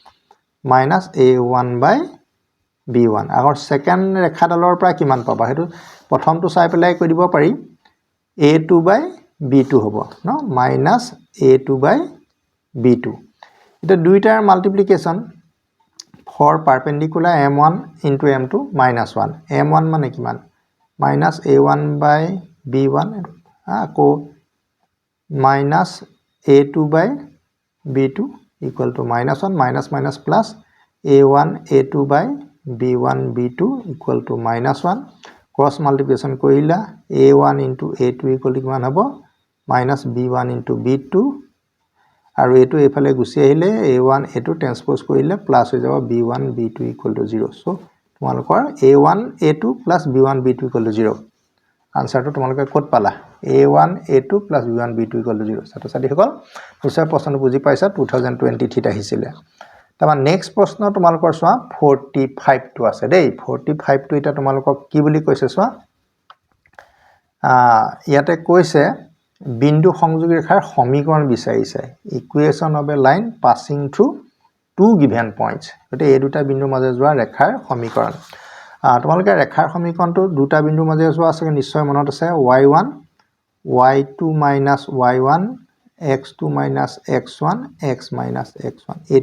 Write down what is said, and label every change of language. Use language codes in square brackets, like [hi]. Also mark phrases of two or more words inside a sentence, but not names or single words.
[as] -a1/b1 আগৰ সেকেন্ড ৰেখাডালৰ পৰা কিমান পাবা হেতু প্ৰথমটো চাই পেলাই কৈ দিব পাৰি a2/b2 হ'ব ন -a2/b2 এটা দুইটাৰ মাল্টিপ্লিকেশন [en] for perpendicular m1 into m2 -1 [as] m1 মানে কিমান [en] -a1/b1 আকৌ -a2/b2 equal to -1 minus plus a1 a2/b1 b2 equal to -1 cross multiplication কৰিলা a1 into a2 equal to [as] কিমান হ'ব -b1 into b2 আৰু এটো এফালে গুছি আহিলে a1 a2 ট্ৰান্সপোজ কৰিলে প্লাস হৈ যাব [en] b1 b2 equal to 0 [as] সো তোমালোকৰ [en] a1 a2 plus b1 b2 equal to 0 [as] আনসাৰটো তোমালোকে ক'ত পালা [en] a1 a2 plus b1 b2 equal to 0 [as] ছাত্ৰ-ছাত্ৰী সকল নিশ্চয় প্ৰশ্নটো বুজি পাইছা 2023 আহিছিলে তাবা নেক্সট প্ৰশ্ন তোমালোকৰ চোৱা 45 টো আছে দেই 45 টো এটা তোমালোকক কি বুলি কৈছে চোৱা ইয়াতে কৈছে বিন্দু সংযোগী ৰেখাৰ সমীকৰণ বিচাৰিছে [en] equation of a line passing through two given points [as] গতে এই দুটা বিন্দুৰ মাজে যোৱা ৰেখাৰ সমীকৰণ তোমালোকে ৰেখাৰ সমীকৰণটো দুটা বিন্দুৰ মাজে যোৱা আছে নিশ্চয় মনত আছে y1 y2 - y1 x2 - x1 x - x1 এইটো